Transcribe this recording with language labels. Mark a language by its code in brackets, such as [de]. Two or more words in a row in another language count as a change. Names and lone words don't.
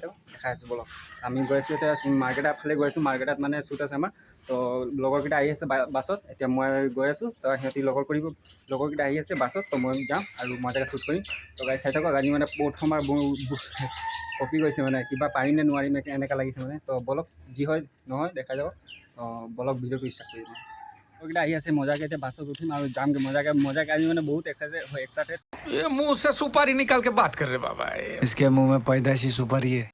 [as] থাকক দেখাই আছোঁ বলক আমি গৈ আছোঁ এতিয়া মাৰ্কেটৰ ফালে গৈ আছোঁ মাৰ্কেটত মানে শ্বুট আছে আমাৰ তো লগৰকেইটা আহি আছে বাছত এতিয়া মই গৈ আছোঁ তো সিহঁতি লগৰকেইটা আহি আছে বাছত তো মই যাম আৰু মজাকৈ শ্বুট কৰিম তো গাইজ চাই থাকক আজি মানে প্ৰথমবাৰ কপি গৈছে মানে কিবা পাৰিম নে নোৱাৰিম এনেকুৱা লাগিছে মানে তো বলক যি হয় নহয় দেখা যাব বলক ভিডিঅ'টো ষ্টাৰ্ট কৰি দিওঁ লগৰকেইটা আহি আছে মজাকৈ এতিয়া বাছত উঠিম আৰু যামগৈ মজাকৈ আজি মানে বহুত এক্সাইটেড [hi] ये मुंह से सुपारी निकाल के बात कर रहे बाबा इसके मुंह में पैदाशी सुपारी है